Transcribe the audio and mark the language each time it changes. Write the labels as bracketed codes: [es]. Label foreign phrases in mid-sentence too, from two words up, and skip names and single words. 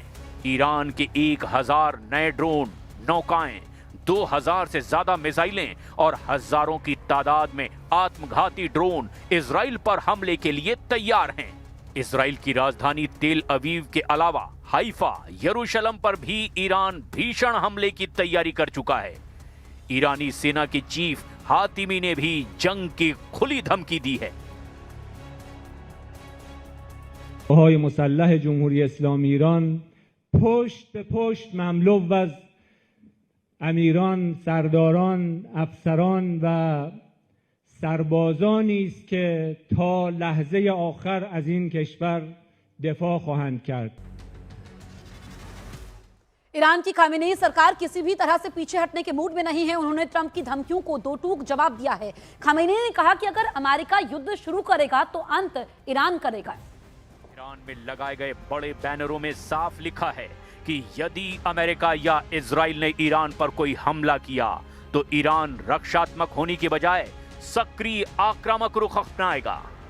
[hi] ईरान के 1000 नए ड्रोन, नौकाएं, 2000 से ज्यादा मिसाइलें और हजारों की तादाद में आत्मघाती ड्रोन इजराइल पर हमले के लिए तैयार हैं। इजराइल की राजधानी तेल अवीव के अलावा हाइफा, यरूशलेम पर भी ईरान भीषण हमले की तैयारी कर चुका है। ईरानी सेना के चीफ हातिमी ने भी जंग की खुली धमकी दी है। [fa] های مسلح جمهوری اسلامی ایران پشت به پشت مملو از امیران، سرداران، افسران و سربازانی است که تا لحظه آخر از این کشور دفاع خواهند کرد. [hi] ईरान की खामेनेई सरकार किसी भी तरह से पीछे हटने के मूड में नहीं है। उन्होंने ट्रंप की धमकियों को दो टूक जवाब दिया है। खामेनेई ने कहा कि अगर अमेरिका युद्ध शुरू करेगा तो अंत ईरान करेगा। ईरान में लगाए गए बड़े बैनरों में साफ लिखा है कि यदि अमेरिका या इजराइल ने ईरान पर कोई हमला किया तो ईरान रक्षात्मक होने की बजाय सक्रिय आक्रामक रुख अपनाएगा।